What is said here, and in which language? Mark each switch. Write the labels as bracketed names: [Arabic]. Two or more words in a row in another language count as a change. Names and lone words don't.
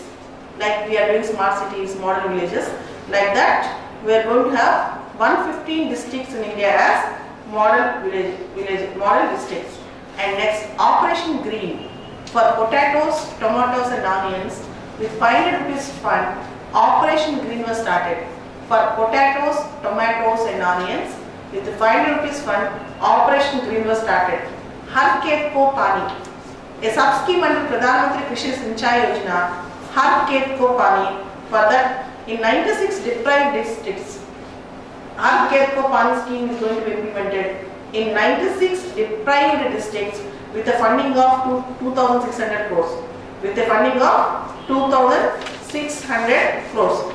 [English] Like we are doing smart cities, model villages. Like that, we are going to have 115 districts in India as model districts. And next, Operation Green for potatoes, tomatoes and onions with 500 rupees fund. Operation Green was started for potatoes, tomatoes and onions with the 500 rupees fund. Operation Green was started. Har Khet Ko Pani, a sub-scheme under Pradhan Mantri Krishi Sinchai Yojana. Har Khet Ko Pani, for that in 96 deprived districts, Har Khet Ko Pani scheme is going to be implemented in 96 deprived districts with a funding of 2,600 crores. With a funding of 2,600 crores.